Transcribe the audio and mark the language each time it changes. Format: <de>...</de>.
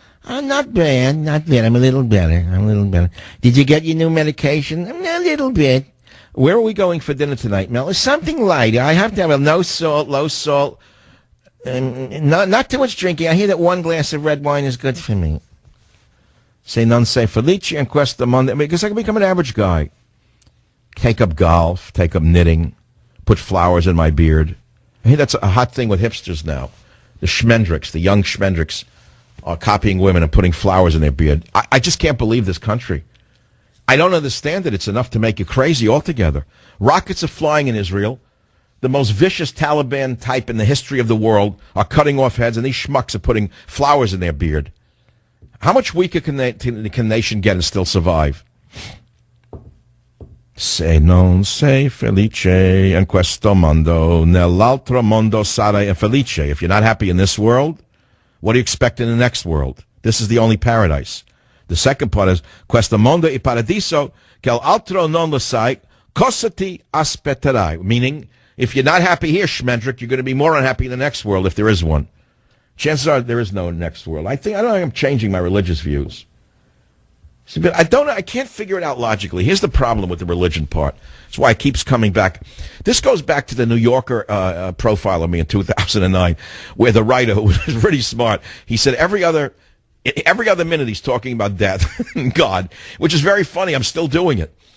<en>Not bad, not bad. I'm a little better. Did you get your new medication? A little bit. Where are we going for dinner tonight, Mel? It's something light. I have to have a no salt, low salt, and not too much drinking. I hear that 1 glass of red wine is good for me.</en> <it>Se non sei felice in questo mondo.</it> <en>Because I can become an average guy. Take up golf, take up knitting, put flowers in my beard. I hear that's a hot thing with hipsters now. The Schmendricks, the young Schmendricks, are copying women and putting flowers in their beard. I just can't believe this country. I don't understand it. It's enough to make you crazy altogether. Rockets are flying in Israel. The most vicious Taliban type in the history of the world are cutting off heads, and these schmucks are putting flowers in their beard. How much weaker can the nation get and still survive?</en> <it>Se non sei felice in questo mondo, nell'altro mondo sarai infelice.</it> <en>If you're not happy in this world, what do you expect in the next world? This is the only paradise. The second part is,</en> <it>questo mondo è paradiso, che l'altro non lo sai, cosa ti aspetterai?</it> <en>Meaning, if you're not happy here, Schmendrick, you're going to be more unhappy in the next world if there is one. Chances are there is no next world. I don't think I'm changing my religious views. But I can't figure it out logically. Here's the problem with the religion part. That's why it keeps coming back. This goes back to the New Yorker profile of me in 2009, where the writer, who was pretty smart, he said every other minute he's talking about death and God, which is very funny. I'm still doing it.</en>